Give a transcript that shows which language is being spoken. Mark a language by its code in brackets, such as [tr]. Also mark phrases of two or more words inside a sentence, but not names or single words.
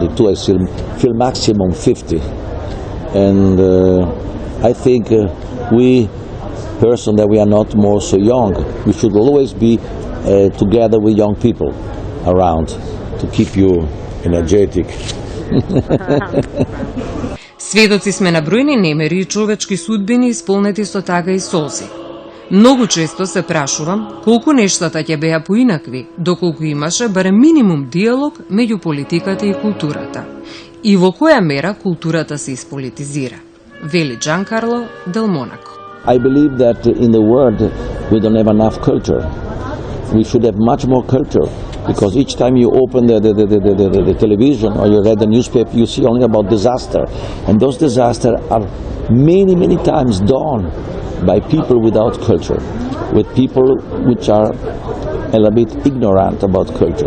[en] I feel maximum 50. And I think we are not more so young. We should always be together with young people around to keep you energetic. [mk] Сведоци сме на бројни немери и човечки судбини исполнети со тага и солзи. Многу често се прашувам колку нештата ќе беа поинакви, доколку имаше барем минимум диалог меѓу политиката и културата. И во која мера културата се исполитизира, вели DJan Karlo del Monako. [en] I believe that in the world we don't have enough culture. We should have much more culture, because each time you open the television or you read the newspaper, you see only about disaster. And those disasters are many times done by people without culture, with people which are a little bit ignorant about culture.